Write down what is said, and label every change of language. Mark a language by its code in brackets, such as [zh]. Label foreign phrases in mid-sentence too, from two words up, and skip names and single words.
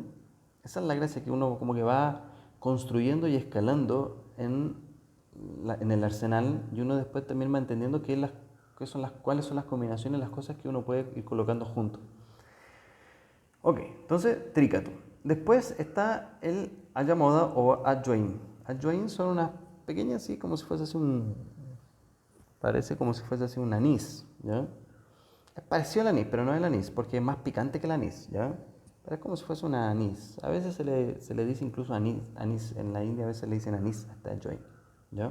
[es] Esa es la gracia que uno como que va construyendo y escalando en el arsenal y uno después también va entendiendo cuáles son las combinaciones, las cosas que uno puede ir colocando juntos. Ok, entonces tricato. Después está el ayamoda o adjoin. Adjoin son unas pequeñas así como si fuese así parece como si fuese así un anís, ¿ya? Es parecido al anís, pero no es el anís, porque es más picante que el anís, ¿ya? Pero es como si fuese una anís. A veces se le dice incluso anís, anís. En la India a veces le dicen anís hasta el joint, ¿ya?